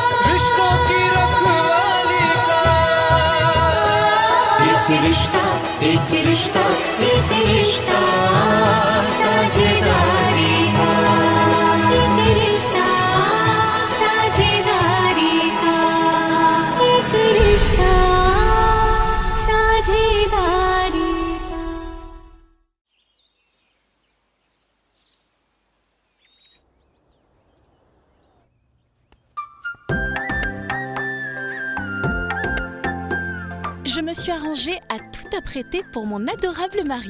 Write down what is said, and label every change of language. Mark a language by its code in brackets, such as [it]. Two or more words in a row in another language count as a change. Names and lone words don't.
[hi] रिश्तों की रखवाली का एक रिश्ता एक रिश्ता एक रिश्ता साझेदारी का एक रिश्ता साझेदारी का एक रिश्ता साझेदारी का [fr] Je me suis arrangée à tout apprêter pour mon adorable mari.